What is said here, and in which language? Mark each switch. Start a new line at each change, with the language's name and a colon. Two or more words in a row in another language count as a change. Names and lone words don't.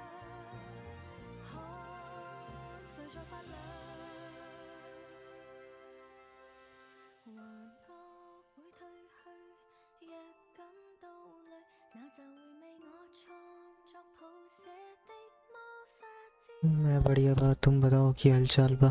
Chinese: 看誰在發亮，幻覺會褪去，若感到累，那就回味我創作譜寫的魔法之。
Bhojpuri: मैं बढ़िया बा, तुम बताओ की हालचाल बा?